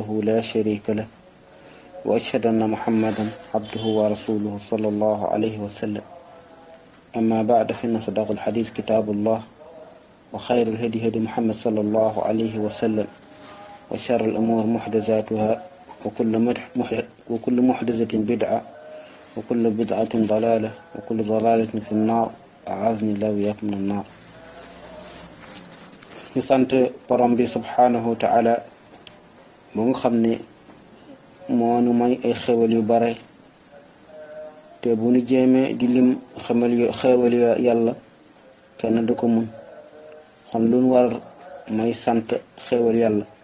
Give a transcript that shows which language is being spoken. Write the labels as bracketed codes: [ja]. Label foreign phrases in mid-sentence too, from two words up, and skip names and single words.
[ar] لا شريك له وأشهد أن محمدا عبده ورسوله صلى الله عليه وسلم أما بعد فإن صدق الحديث كتاب الله وخير الهدي هدي محمد صلى الله عليه وسلم وشر الأمور محدثاتها وكل محدثة بدعة وكل بدعة ضلالة وكل ضلالة في النار أعاذني الله وإياكم من النار. [wo] ñu sant borom bi [ar] سبحانه وتعالى [wo] bu nga xam ne moo nu may ay xewal yu bare te bu nu jéemee di lim xewal yàlla kenn du ko mun xam lu nu war may sant xewal yàlla.